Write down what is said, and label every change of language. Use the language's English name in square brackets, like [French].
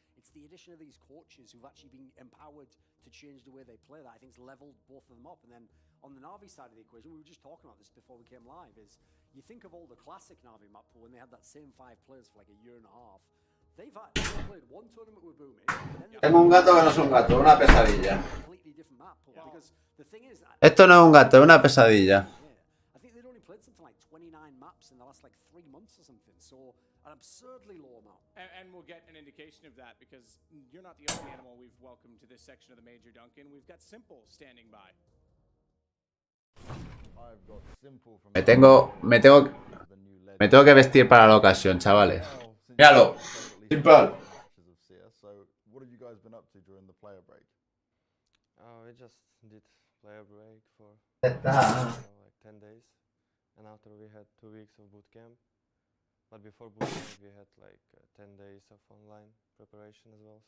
[English] It's the addition of these coaches who've actually been empowered to change the way they play that I think's leveled both of them up. And then on the Na'Vi side of the equation, we were just talking about this before we came live, is you think of all the classic Na'Vi map pool when they had that same 5 players for like a year and a half. They've played one tournament with Booming. [Spanish] Tengo un gato que no es un gato, una pesadilla. [English] Completely different map pool because the thing is, [Spanish] Esto no es un gato, es una pesadilla. [English] I think they'd only played something like 29 maps in the last like 3 months or something. So an absurdly low amount. And we'll get an indication of that because you're not the only animal we've welcomed to this section of the Major, Duncan. We've got Simple standing by. [Spanish] Me tengo que vestir para la ocasión, chavales. Míralo. Simple. [English] So, what have you guys been up to during the player break? We just did player break for like 10 days, and after we had 2 weeks of boot camp. But before boot camp, we had like 10 days of online preparation as well.